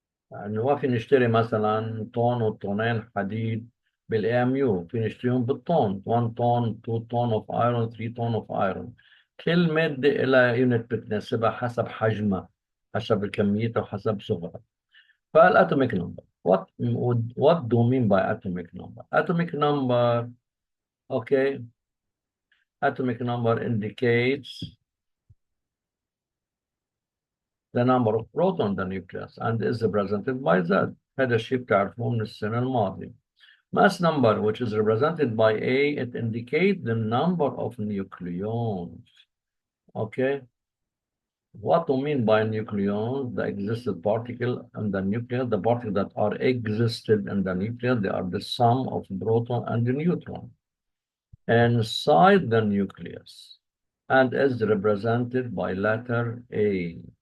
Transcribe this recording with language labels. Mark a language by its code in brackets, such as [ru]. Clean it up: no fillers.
[ar] يعني ما في نشتري مثلا طن وطنين حديد بالام يو، في نشتريهم بالطن، 1 طن، 2 طن [en] of iron, [ar] 3 طن اوف ايرون. كل مادة لها يونت بتناسبها حسب حجمها، حسب كميتها وحسب صغرها. [en] فالاتوميك number. What do you mean by atomic number? Atomic number, okay. Atomic number indicates the number of protons in the nucleus and is represented by Z. [ar] هذا الشيء بتعرفوه من السنة الماضية. [en] Mass number, which is represented by A, it indicates the number of nucleons. Okay. What do you mean by nucleons? The existed particle in the nucleus, the particles that are existed in the nucleus, they are the sum of proton and neutron inside the nucleus and is represented by letter A.